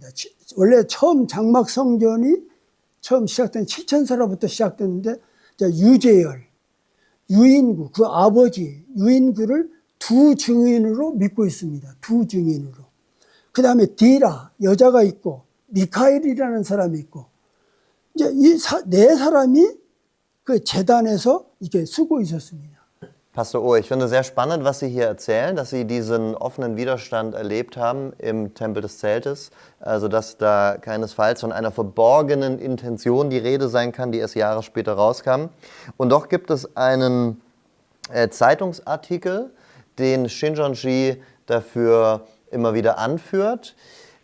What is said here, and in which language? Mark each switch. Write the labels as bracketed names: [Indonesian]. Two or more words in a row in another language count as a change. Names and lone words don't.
[Korean] 원래 처음 장막 성전이 처음 시작된 7천사로부터 시작됐는데 유재열, 유인구, 그 아버지 유인구를 두 증인으로 믿고 있습니다. 두 증인으로. 그 다음에 디라, 여자가 있고 미카엘이라는 사람이 있고 이제 이 네 사람이 그 재단에서 이렇게 쓰고 있었습니다. [German] Pastor Oh, ich finde sehr spannend, was Sie hier erzählen, dass Sie diesen offenen Widerstand erlebt haben im Tempel des Zeltes. Also, dass da keinesfalls von einer verborgenen Intention die Rede sein kann, die erst Jahre später rauskam. Und doch gibt es einen Zeitungsartikel, den Shincheonji dafür immer wieder anführt.